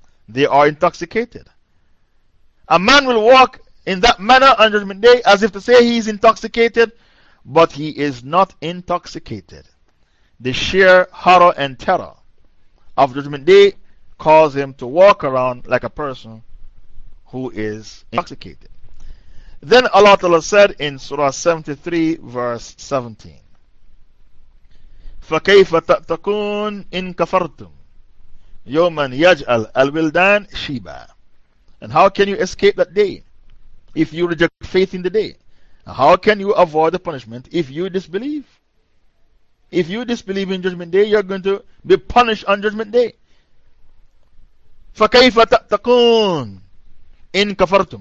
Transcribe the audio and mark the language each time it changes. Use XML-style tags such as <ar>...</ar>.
<en>They are intoxicated. A man will walk in that manner on Judgment Day as if to say he is intoxicated, but he is not intoxicated. the sheer horror and terror of Judgment Day caused him to walk around like a person who is intoxicated. Then Allah Ta'ala said in Surah 73, verse 17,</en> <ar>فَكَيْفَ تَأْتَكُونَ إِن كَفَرْتُمْ يَوْمًا يَجْعَلْ الْوِلْدَانِ شِيبًا.</ar> <en>And how can you escape that day if you reject faith in the day? How can you avoid the punishment if you disbelieve? If you disbelieve in Judgment Day, you're going to be punished on Judgment Day.</en> <ar>فَكَيْفَ تَأْتَكُونَ إِن كَفَرْتُمْ.</ar>